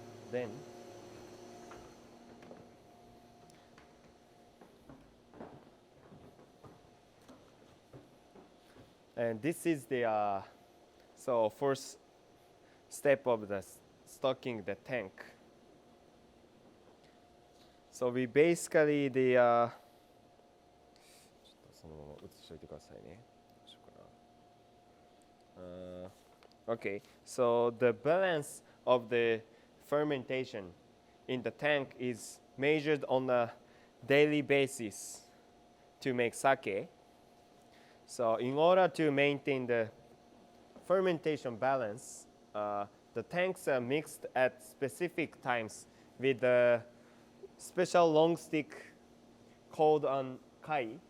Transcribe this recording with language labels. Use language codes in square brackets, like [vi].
[en] Then and this is the so first step of the stocking the tank. So we basically the [ja] ちょっとそのまま写しといてくださいね。どうしようかな。 [en] Okay, so the balance of the fermentation in the tank is measured on a daily basis to make sake. So in order to maintain the fermentation balance, the tanks are mixed at specific times with a special long stick called on kai.